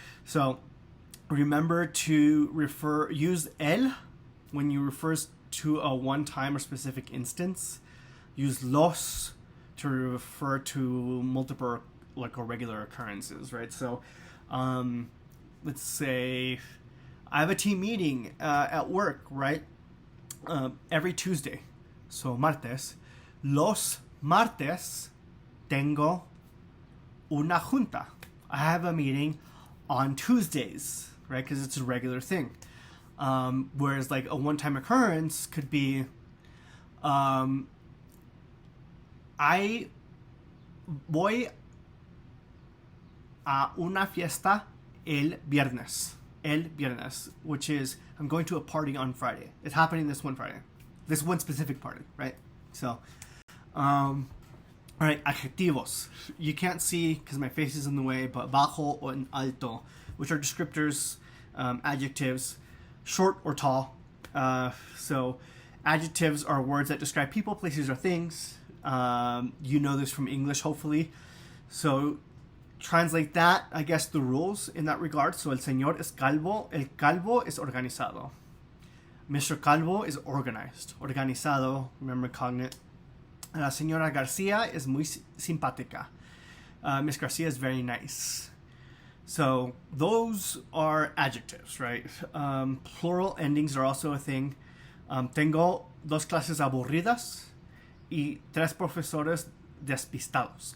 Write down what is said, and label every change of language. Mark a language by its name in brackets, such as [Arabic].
[English] So remember to use el when you refer to a one-time or specific instance. Use los to refer to multiple like or regular occurrences, right? So let's say I have a team meeting at work, right? Every Tuesday. So martes. [Spanish] Los martes tengo una junta. [English] I have a meeting on Tuesdays, right? Because it's a regular thing. Whereas like a one-time occurrence could be I [Spanish] voy a una fiesta el viernes, [English] which is I'm going to a party on Friday. It's happening this one Friday, this one specific party, right? So all right, adjetivos. You can't see because my face is in the way, but bajo or alto, which are descriptors, adjectives, short or tall. So adjectives are words that describe people, places, or things. You know this from English, hopefully. So translate that, I guess, the rules in that regard. [Spanish] So el señor es calvo. El calvo es organizado. Mr. [English] Calvo is organized. Organizado, remember cognate. [Spanish] La señora Garcia is muy simpática. [English] Miss Garcia is very nice. So those are adjectives, right? Plural endings are also a thing. [Spanish] Tengo dos clases aburridas y tres profesores despistados.